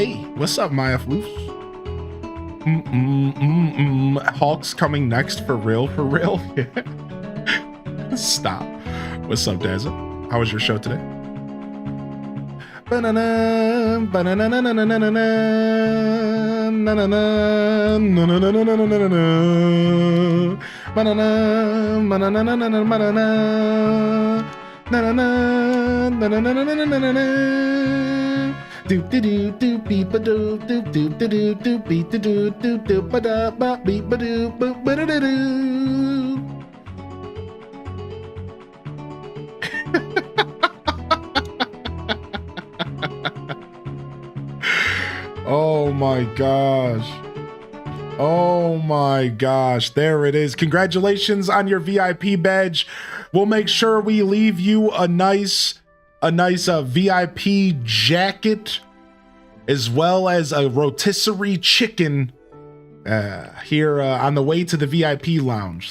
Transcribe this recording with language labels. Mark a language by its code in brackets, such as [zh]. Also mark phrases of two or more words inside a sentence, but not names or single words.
[en] Hey, what's up, Maya Floof? Hulk's coming next for real, for real. Stop. What's up, Dazzle? How was your show today? Banana, banana, banana, banana, doop de doop doop beep a doop doop doop de doop doop beep de doop doop doop ba da ba beep ba doop boop ba da da doo. Oh my gosh. Oh my gosh. There it is. Congratulations on your VIP badge. We'll make sure we leave you a nice VIP jacket, as well as a rotisserie chicken here on the way to the VIP lounge.